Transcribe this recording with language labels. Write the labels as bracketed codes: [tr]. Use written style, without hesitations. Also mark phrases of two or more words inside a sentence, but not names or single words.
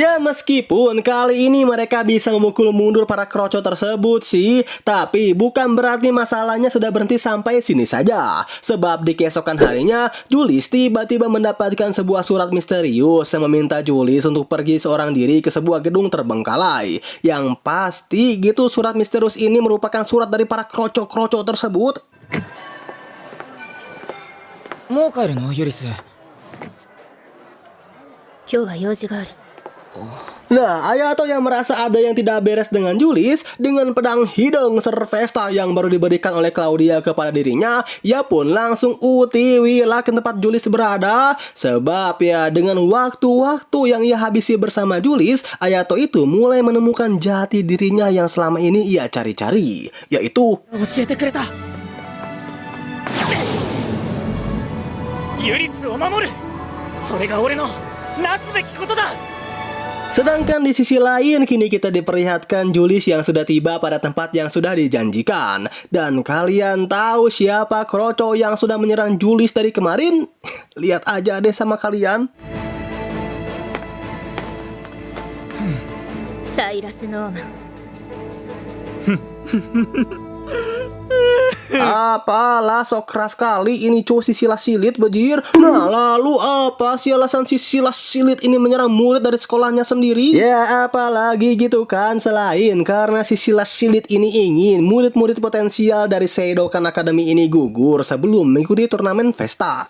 [id] Ya meskipun kali ini mereka bisa memukul mundur para kroco tersebut sih, tapi bukan berarti masalahnya sudah berhenti sampai sini saja. Sebab di keesokan harinya, Julius tiba-tiba mendapatkan sebuah surat misterius yang meminta Julius untuk pergi seorang diri ke sebuah gedung terbengkalai. Yang pasti gitu surat misterius ini merupakan surat dari para kroco-kroco tersebut. [ja] もう帰るのユリス今日は用事がある。 [id] Nah, Ayato yang merasa ada yang tidak beres dengan Julius, dengan pedang hidung Servesta yang baru diberikan oleh Claudia kepada dirinya, ia pun langsung UTW lah ke tempat Julius berada. Sebab ya dengan waktu-waktu yang ia habisi bersama Julius, Ayato itu mulai menemukan jati dirinya yang selama ini ia cari-cari, yaitu [ja] 教えてくれたユリスを守るそれが俺のなすべきことだ [id] Sedangkan di sisi lain, kini kita diperlihatkan Julius yang sudah tiba pada tempat yang sudah dijanjikan. Dan kalian tahu siapa kroco yang sudah menyerang Julius dari kemarin? Lihat aja deh sama kalian. [ja] サイラス・ノーマン。 [id] Apalah sok keras kali ini cu si Silas Silit bejir. Nah lalu apa sih alasan si Silas Silit ini menyerang murid dari sekolahnya sendiri? Ya apalagi gitu kan, selain karena si Silas Silit ini ingin murid-murid potensial dari Seidokan Academy ini gugur sebelum mengikuti turnamen Vesta.